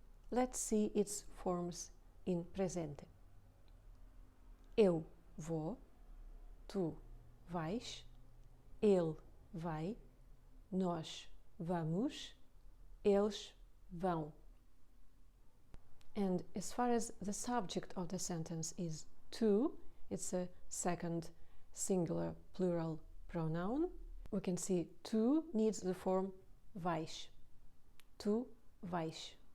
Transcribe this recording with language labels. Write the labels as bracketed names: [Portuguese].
[English] Let's see its forms in presente. [Portuguese] Eu vou, tu vais, ele vai, nós vamos, eles vão. [English] And as far as the subject of the sentence is tu, it's a second singular plural pronoun. We can see tu needs the form vais. [Portuguese] Tu vais.